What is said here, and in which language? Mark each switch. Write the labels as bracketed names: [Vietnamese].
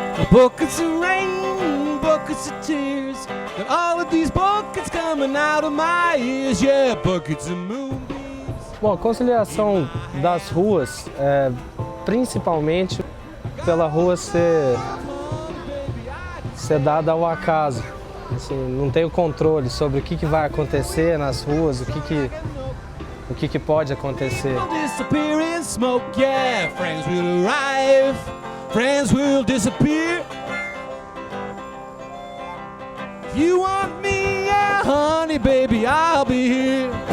[English] Buckets of rain, buckets of tears, got all of these buckets coming out of my ears, yeah, buckets of moonbeams. [Portuguese] Bom, a conciliação das ruas, principalmente pela rua ser dada ao acaso. Assim, não tenho controle sobre o que vai acontecer nas ruas, o que pode acontecer. [English] Disappear in smoke, yeah, friends will arrive, friends will disappear. If you want me, yeah, honey, baby, I'll be here.